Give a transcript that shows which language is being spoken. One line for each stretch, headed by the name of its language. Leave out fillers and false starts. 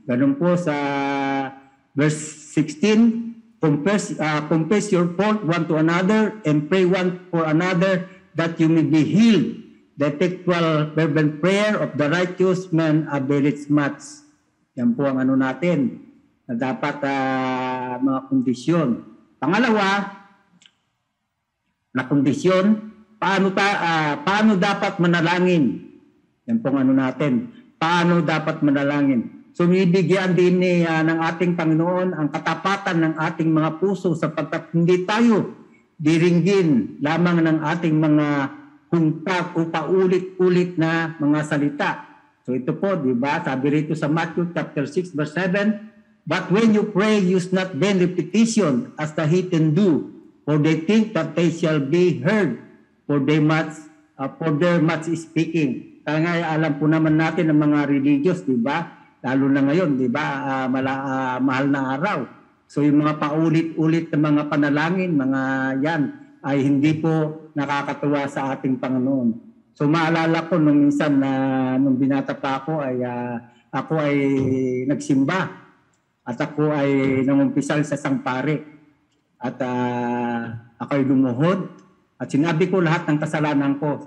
Filipino: Ganun po sa
English: verse 16, confess your fault one to another and pray one for another that you may be healed. The effectual fervent prayer of the righteous man availeth much.
Filipino: Yan po ang ano natin na dapat mga kondisyon. Pangalawa, na kondisyon, paano dapat manalangin? Yan po ang ano natin. Paano dapat manalangin? So, bibigyan din ng ating Panginoon ang katapatan ng ating mga puso sapagkat hindi tayo diringgin lamang ng ating mga hungkag o paulit-ulit na mga salita. So ito po, di ba? Sabi rito sa
English: Matthew chapter 6 verse 7, "But when you pray, use not vain repetition as the heathen do, for they think that they shall be heard, for their much speaking."
Filipino: Kaya nga alam po naman natin ang mga religious, di ba? Lalo na ngayon, di ba? Mahal na araw. So yung mga paulit-ulit na mga panalangin, mga yan, ay hindi po nakakatuwa sa ating Panginoon. So maalala ko nung minsan na nung binata pa ako ay nagsimba at ako ay nangumpisal sa sangpare at ako ay lumuhod at sinabi ko lahat ng kasalanan ko.